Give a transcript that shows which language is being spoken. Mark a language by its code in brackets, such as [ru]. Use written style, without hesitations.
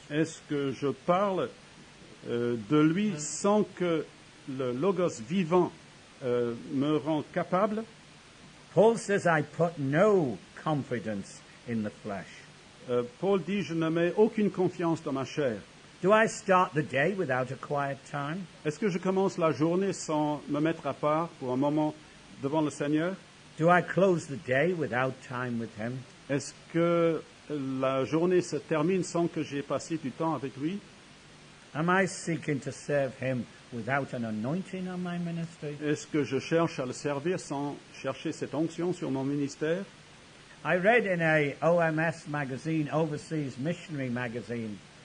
[fr] Est-ce que je parle de lui sans que le Logos vivant me rend capable? [en] Paul says, I put no confidence in the flesh. [fr] Paul dit, je ne mets aucune confiance dans ma chair. [en] Do I start the day without a quiet time? [fr] Est-ce que je commence la journée sans me mettre à part pour un moment devant le Seigneur? [en] Do I close the day without time with Him? [fr] Est-ce que la journée se termine sans que j'ai passé du temps avec lui? [en] Am I seeking to serve Him without an anointing on my ministry? [fr] Est-ce que je cherche à le servir sans chercher cette onction sur mon ministère? [en] I read in a OMS magazine, Overseas Missionary magazine,